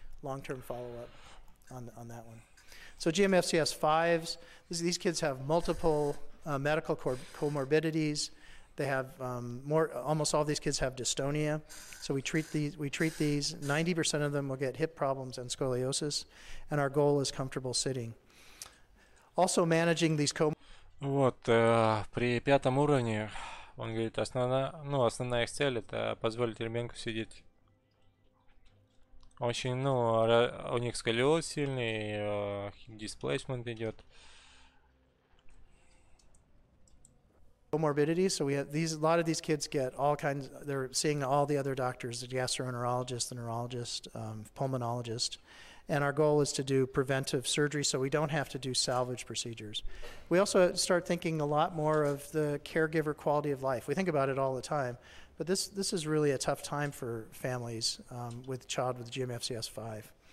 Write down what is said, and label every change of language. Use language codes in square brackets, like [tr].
[en] Long-term follow-up on that one. So GMFCS5s, these kids have multiple medical comorbidities. They have almost all of these kids have dystonia. So we treat these. 90% of them will get hip problems and scoliosis. And our goal is comfortable sitting. Also managing these [ru] Вот, при 5-м уровне, он говорит, основная их цель — это позволить ребенку сидеть. Очень, у них сколиоз сильный, displacement идет. [en] Comorbidities. So we have a lot of these kids get all kinds. They're seeing all the other doctors: the gastroenterologist, the neurologist, pulmonologist. And our goal is to do preventive surgery so we don't have to do salvage procedures. We also start thinking a lot more of the caregiver quality of life. We think about it all the time, but this is really a tough time for families with a child with GMFCS5.